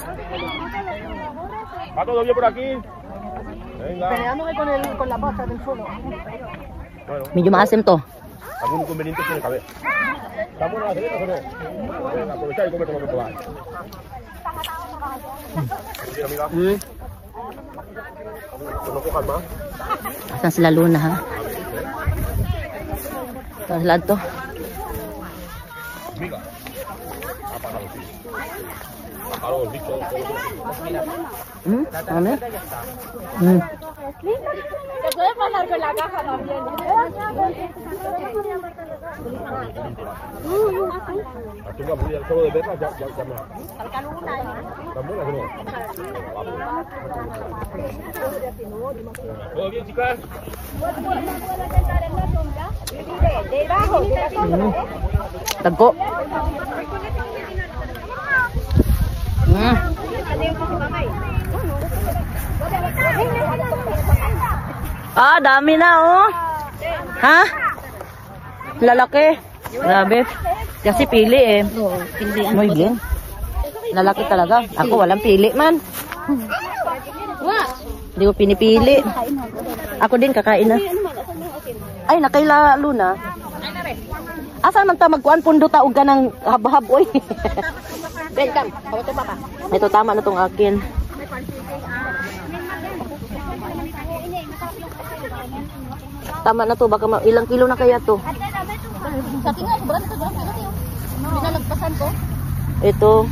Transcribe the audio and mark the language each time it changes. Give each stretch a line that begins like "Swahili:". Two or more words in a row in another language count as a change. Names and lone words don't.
Spanish: ¿Va todo bien por aquí? Venga. Con la pasta del suelo. Bueno,
Filipino: Medyo maasim to.
Spanish: algún inconveniente tiene que haber. ¿Está buena la cerveza o no? Venga, aprovechar y comer todo lo que podáis. Bien, amiga. Pues no cojas más.
Filipino: Asan sila Luna ha? Saan sila to?
Spanish: Amiga. Apagado, sí. Apagado el bicho.
Filipino: Ano?
Spanish: Te puedes pasar con la caja también. Aquí una bulla, solo de verla ya me... ¿Están buenas o no? ¿Todo bien, chicas? Tagko.
Filipino: Dami na oh. Ha? Lalaki. Grabe. Kasi pili eh.
Spanish: Muy bien.
Filipino: Lalaki talaga. Ako walang pili man. Hindi ko pinipili. Ako din kakain na. Ay, nakaila Luna.
Cebuano: Asa man ta magkuan pundo ta og ganang habhab oy.
Filipino: Welcome. Ito pa. Ito tama na tong akin. Tama na to, baka ilang kilo na kaya to. Sa tingin, sobrang ito. Binalagpasan ko. Ito.